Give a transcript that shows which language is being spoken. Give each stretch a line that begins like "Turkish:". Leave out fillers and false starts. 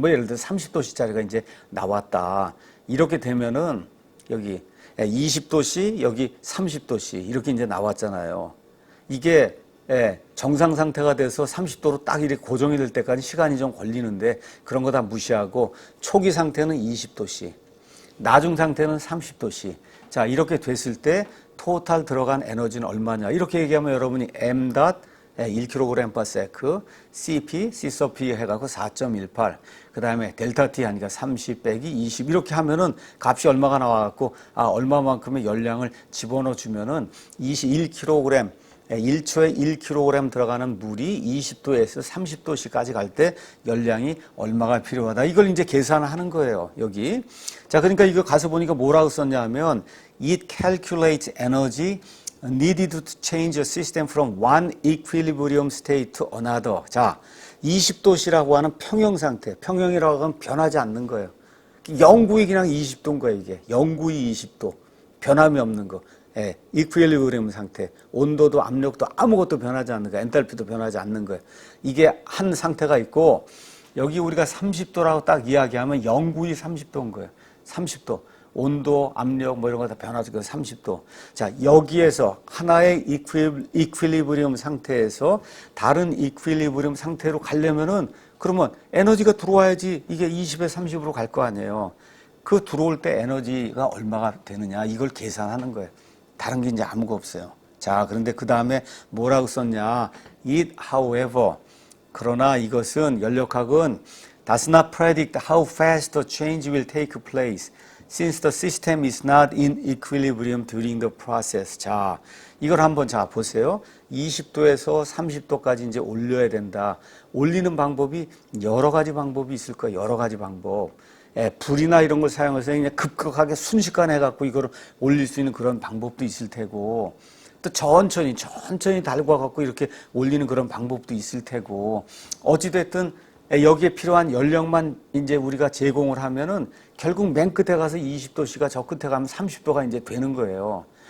Korean: 뭐 예를 들어 30도씨짜리가 이제 나왔다. 이렇게 되면은 여기 20도씨, 여기 30도씨 이렇게 이제 나왔잖아요. 이게 정상 상태가 돼서 30도로 딱 이렇게 고정이 될 때까지 시간이 좀 걸리는데 그런 거 다 무시하고 초기 상태는 20도씨, 나중 상태는 30도씨. 자, 이렇게 됐을 때 토탈 들어간 에너지는 얼마냐? 이렇게 얘기하면 여러분이 m 1kg per sec, CP, C sub P 해갖고 4.18. 그 다음에 델타 T 하니까 30 빼기 20. 이렇게 하면은 값이 얼마가 나와갖고, 얼마만큼의 열량을 집어넣어 주면은 21kg, 1초에 1kg 들어가는 물이 20도에서 30도씨까지 갈 때 열량이 얼마가 필요하다. 이걸 이제 계산하는 거예요, 여기. 자, 그러니까 이거 가서 보니까 뭐라고 썼냐 하면,
English: it calculates energy needed to change a system from one equilibrium state to another.
Korean: 자, 20도씨라고 하는 평형 상태, 평형이라고 하면 변하지 않는 거예요. 영구히 그냥 20도인 거예요, 이게. 영구히 20도. 변함이 없는 거. 이퀄리브리엄 상태. 온도도 압력도 아무것도 변하지 않는 거예요. 엔탈피도 변하지 않는 거예요. 이게 한 상태가 있고, 여기 우리가 30도라고 딱 이야기하면 영구히 30도인 거예요. 30도. 온도, 압력 뭐 이런 거 다 변하죠. 30도. 자, 여기에서 하나의 이퀄리브리엄 상태에서 다른 이퀄리브리엄 상태로 가려면은 그러면 에너지가 들어와야지 이게 20에 30으로 갈 거 아니에요. 그 들어올 때 에너지가 얼마가 되느냐 이걸 계산하는 거예요. 다른 게 이제 아무것도 없어요. 자, 그런데 그 다음에 뭐라고 썼냐?
English: It, however,
Korean: 그러나 이것은 연력학은
English: does not predict how fast the change will take place. Since the system is not in equilibrium during the process.
Korean: 자, 이걸 한번 자 보세요. 20도에서 30도까지 이제 올려야 된다. 올리는 방법이 여러 가지 방법이 있을 거예요. 여러 가지 방법. 불이나 이런 걸 사용해서 그냥 급격하게 순식간에 해갖고 이걸 올릴 수 있는 그런 방법도 있을 테고, 또 천천히 달궈갖고 이렇게 올리는 그런 방법도 있을 테고, 어찌됐든 여기에 필요한 연령만 이제 우리가 제공을 하면은 결국 맨 끝에 가서 20도씨가 저 끝에 가면 30도가 이제 되는 거예요.